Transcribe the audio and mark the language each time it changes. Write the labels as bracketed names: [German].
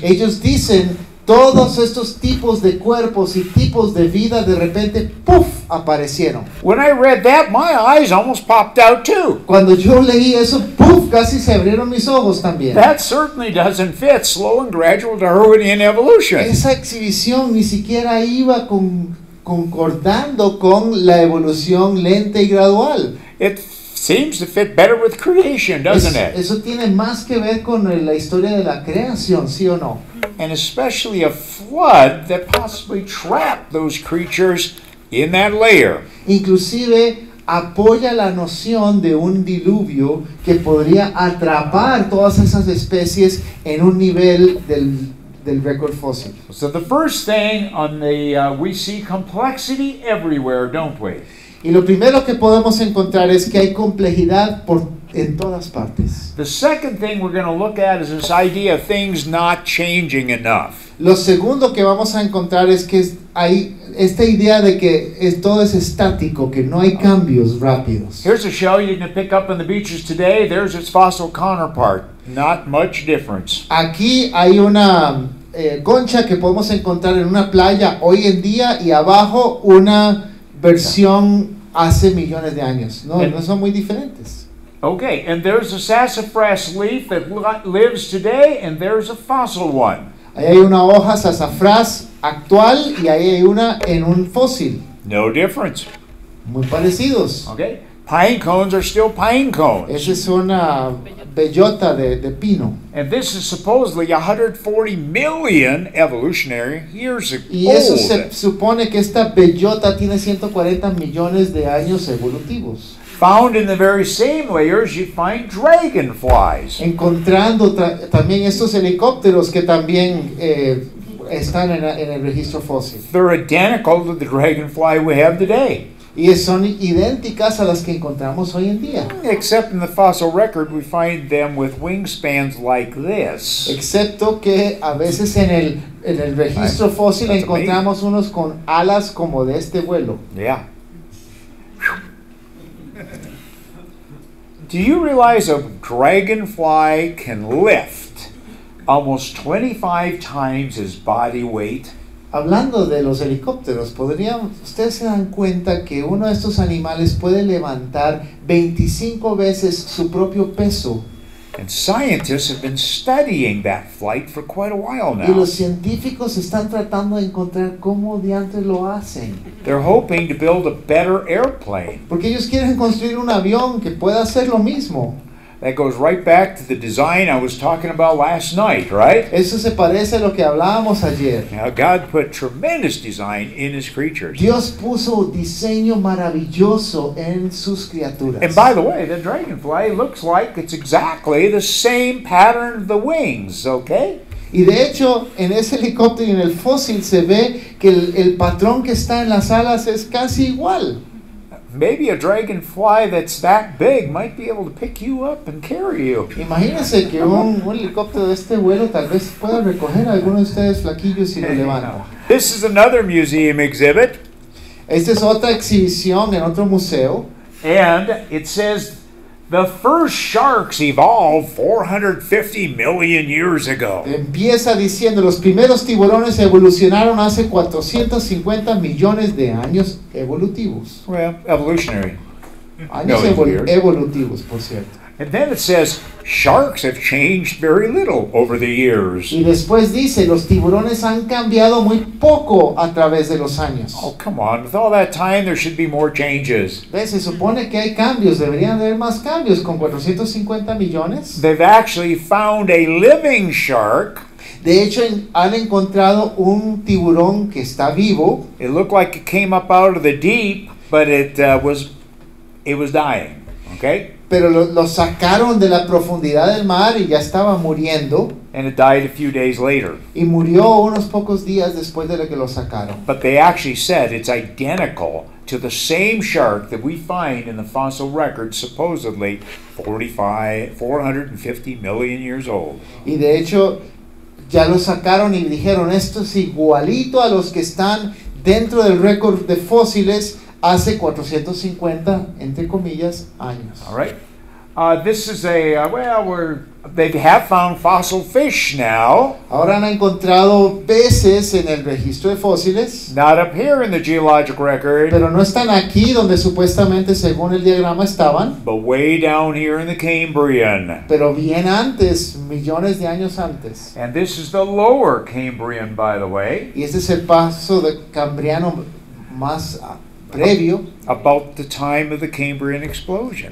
[Spanish] Ellos dicen, todos estos tipos de cuerpos y tipos de vida de repente, ¡puf!, aparecieron. [English] When I read that, my eyes almost popped out too. [Spanish] Cuando yo leí eso, ¡puf!, casi se abrieron mis ojos también. [English] That certainly doesn't fit slow and gradual Darwinian evolution. [Spanish] Esa exhibición ni siquiera iba concordando con la evolución lenta y gradual. [English] It seems to fit better with creation, doesn't it? [Spanish] Eso tiene más que ver con la historia de la creación, ¿sí o no? [English] And especially a flood that possibly trapped those creatures in that layer. [Spanish] Inclusive apoya la noción de un diluvio que podría atrapar todas esas especies en un nivel del récord fósil. [English] So the first thing on we see complexity everywhere, don't we? [Spanish] Y lo primero que podemos encontrar es que hay complejidad en todas partes. [English] The second thing we're going to look at is this idea of things not changing enough. [Spanish] Lo segundo que vamos a encontrar es que hay esta idea de que todo es estático, que no hay cambios rápidos. [English] Here's a shell you can pick up on the beaches today. There's its fossil counterpart. Not much difference. [Spanish] Aquí hay una concha que podemos encontrar en una playa hoy en día y abajo una versión hace millones de años. No son muy diferentes. [English] Okay, and there's a sassafras leaf that lives today, and there's a fossil one. [Spanish] Ahí hay una hoja sassafras actual y ahí hay una en un fósil. [English] No difference. [Spanish] Muy parecidos. [English] Okay, pine cones are still pine cones. [Spanish] Esa es una bellota de pino. [English] And this is supposedly 140 million evolutionary years old. [Spanish] Y eso se supone que esta bellota tiene 140 millones de años evolutivos. [English] Found in the very same layers, you find dragonflies. [Spanish] Encontrando también estos helicópteros que también están en el registro fósil. [English] They're identical to the dragonfly we have today. [Spanish] Y son idénticas a las que encontramos hoy en día. [English] Except in the fossil record, we find them with wingspans like this. [Spanish] Excepto que a veces en el registro fósil encontramos unos con alas como de este vuelo. [English] Yeah. Do you realize a dragonfly can lift almost 25 times his body weight? [Spanish] Hablando de los helicópteros, ustedes se dan cuenta que uno de estos animales puede levantar 25 veces su propio peso. [English] And scientists have been studying that flight for quite a while [Spanish] Y [English] now. [Spanish] los científicos están tratando de encontrar cómo diantres lo hacen. [English] They're hoping to build a better airplane. [Spanish] Porque ellos quieren construir un avión que pueda hacer lo mismo. [English] That goes right back to the design I was talking about last night, right? [Spanish] Eso se parece a lo que hablábamos ayer. [English] Now, God put tremendous design in His creatures. [Spanish] Dios puso diseño maravilloso en sus criaturas. [English] And by the way, the dragonfly looks like it's exactly the same pattern of the wings, okay? [Spanish] Y de hecho, en ese helicóptero y en el fósil se ve que el patrón que está en las alas es casi igual. [English] maybe a dragonfly that's that big might be able to pick you up and carry you. [Spanish] Imagínense que un helicóptero de este vuelo tal vez pueda recoger a alguno de ustedes flaquillos y lo levanta. [English] This is another museum exhibit, [Spanish] Esta es otra exhibición en otro museo. [English] and it says the first sharks evolved 450 million years ago. [Spanish] Empieza diciendo, los primeros tiburones evolucionaron hace 450 millones de años evolutivos. [English] Well, evolutionary. [Spanish] Años [English] Millions of years. [Spanish] evolutivos, por cierto. [English] And then it says sharks have changed very little over the years. [Spanish] Y después dice, los tiburones han cambiado muy poco a través de los años. [English] Oh, come on. With all that time, there should be more changes. [Spanish] ¿Ves? Se supone que hay cambios, deberían haber más cambios con 450 millones. [English] They've actually found a living shark. [Spanish] De hecho, han encontrado un tiburón que está vivo. [English] It looked like it came up out of the deep, but it was dying. Okay? [Spanish] Pero lo sacaron de la profundidad del mar y ya estaba muriendo. [English] And it died a few days later. [Spanish] Y murió unos pocos días después de que lo sacaron. [English] But they actually said it's identical to the same shark that we find in the fossil record, supposedly 450 million years old. [Spanish] Y de hecho, ya lo sacaron y dijeron, esto es igualito a los que están dentro del récord de fósiles hace 450, entre comillas, años. [English] All right. This is they have found fossil fish now. [Spanish] Ahora han encontrado peces en el registro de fósiles, [English] Not up here in the geologic record, [Spanish] pero no están aquí donde supuestamente según el diagrama estaban, [English] but way down here in the Cambrian. [Spanish] pero bien antes, millones de años antes. [English] And this is the lower Cambrian, by the way, [Spanish] Y este es el paso de Cambriano más previo, [English] about the time of the Cambrian explosion.